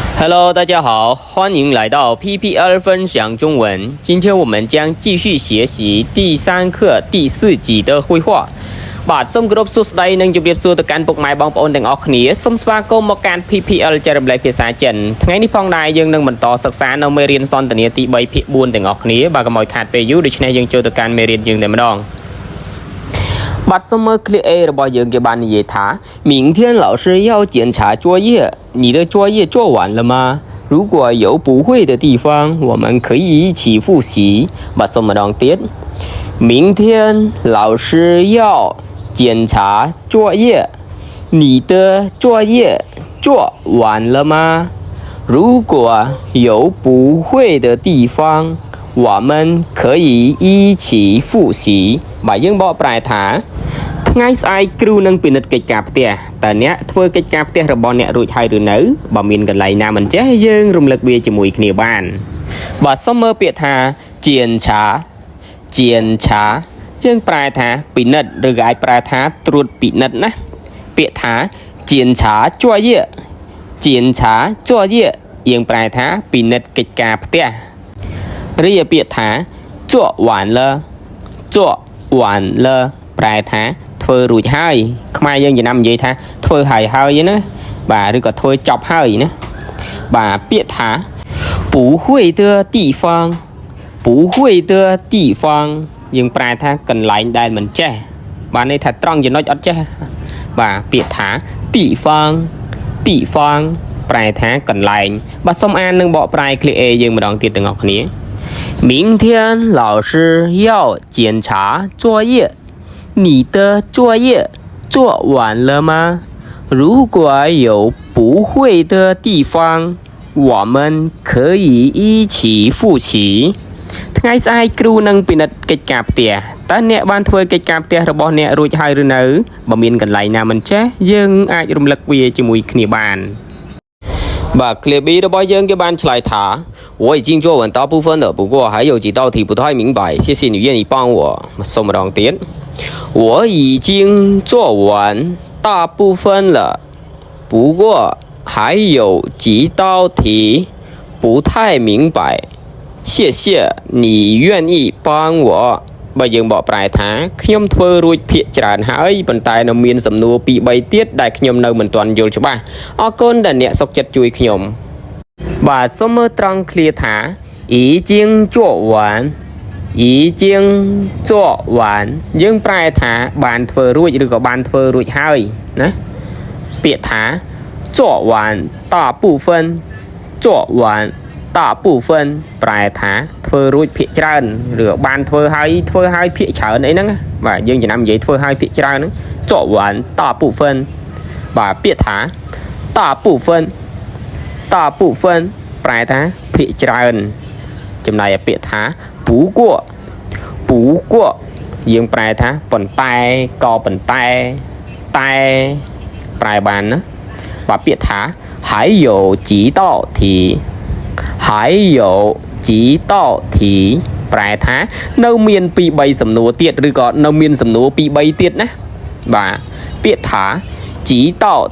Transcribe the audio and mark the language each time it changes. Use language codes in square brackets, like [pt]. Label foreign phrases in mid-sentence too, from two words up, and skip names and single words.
[zh] Hello， 大家好，欢迎来到 PPL 分享中文。今天我们将继续学习第3课第4集的绘画。 [km] បាទសូមគោរពសួស្តីនិងជម្រាបសួរទៅកាន់ពុកម៉ែបងប្អូនទាំងអស់គ្នាសូមស្វាគមន៍មកកាន់ PPL ចែករំលែកភាសាចិនថ្ងៃនេះផងដែរយើងនឹងបន្តសិក្សានៅមេរៀនសន្ទនាទី3ភាគ4ទាំងអស់គ្នាបាទកុំឲ្យខាត ពេលយូរដូច្នេះយើងចូលទៅកាន់មេរៀនយើងតែម្ដងបាទសូមមើល clear A របស់យើងគេបាននិយាយថា [zh] 明天老师要检查作业你的作业做完了吗如果有不会的地方我们可以一起复习 [km] បាទសូមម្ដងទៀត [zh] 明天老师要检查作业你的作业做完了吗如果有不会的地方我们可以一起复习 [km] បាទយើងបកប្រែថាថ្ងៃស្អែកគ្រូនឹងពិនិត្យកិច្ចការផ្ទះតើអ្នកធ្វើកិច្ចការផ្ទះរបស់អ្នករួចហើយឬនៅបើមានកន្លែងណាមិនចេះយើងរំលឹកវាជាមួយគ្នាបានបាទសូមមើលពាក្យថា检查យើងប្រែថាពិនិត្យឬក៏អាចប្រែថាត្រួតពិនិត្យណាពាក្យថា [zh] 检查作业 [km] យើងប្រែថាពិនិត្យកិច្ចការផ្ទះឬពាក្យថា [zh] 做完了 [km] ប្រែថាធ្វើរួចហើយខ្មែរយើងចំណាំនិយាយថាធ្វើហើយណាបាទឬក៏ធ្វើចប់ហើយណាបាទពាក្យថា [zh] 不会的地方 [km] យើងប្រែថាកន្លែងដែលមិនចេះបាទន័យថាត្រង់ចំណុចអត់ចេះបាទពាក្យថា地方ប្រែថាកន្លែងបាទសូម អាននិងបកប្រែ clear A យើងម្ដងទៀតទាំងអស់គ្នា [zh] 明天老师要检查作业你的作业做完了吗如果有不会的地方我们可以一起复习 [km] ថ្ងៃស្អែកគ្រូនឹងពិនិត្យកិច្ច ការផ្ទះតើអ្នកបានធ្វើកិច្ចការផ្ទះរបស់អ្នករួចហើយឬនៅបើមានកន្លែងណាមិនចេះយើងអាចរំលឹកវាជាមួយគ្នាបានបាទ clear B របស់យើងគេបានឆ្លើយថា [zh] 我已经做完大部分了不过还有几道题不太明白谢谢你愿意帮我 [km] សូមម្ដងទៀត [zh] 我已经做完大部分了不过还有几道题不太明白谢谢你愿意帮我 [km] បើយើងប កប្រែថាខ្ញុំធ្វើរួចភាគច្រើនហើយប៉ុន្តែនៅមានសំណួរ 2-3 ទៀតដែលខ្ញុំនៅមិនទាន់យល់ច្បាស់អរគុណដែលអ្នកសុខចិត្តជួយខ្ញុំបាទសូមមើលត្រង់ clear ថា [zh] 已经做完 [km] យើងប្រែថាបានធ្វើរួចឬក៏បានធ្វើរួចហើយណាពាក្យថា [zh] 做完大部分 [km] ប្រែថាធ្វើរួចភាគច្រើនឬបានធ្វើហើយភាគច្រើនអីហ្នឹងបាទយើងចំណាំនិយាយធ្វើហើយភាគច្រើនហ្នឹង [zh] 做完大部分 [km] បាទពាក្យថា大部分ប្រែថាភាគច្រើនចំណែកពាក្យថា不过 យើងប្រែថាប៉ុន្តែក៏ប៉ុន្តែតែប្រែបានណាបាទពាក្យថា [zh] 还有几道题 [km] ប្រែថានៅមាន 2-3 សំណួរទៀតឬក៏នៅមានសំណួរ 2-3 ទៀតណាបាទពាក្យថា [zh] 几道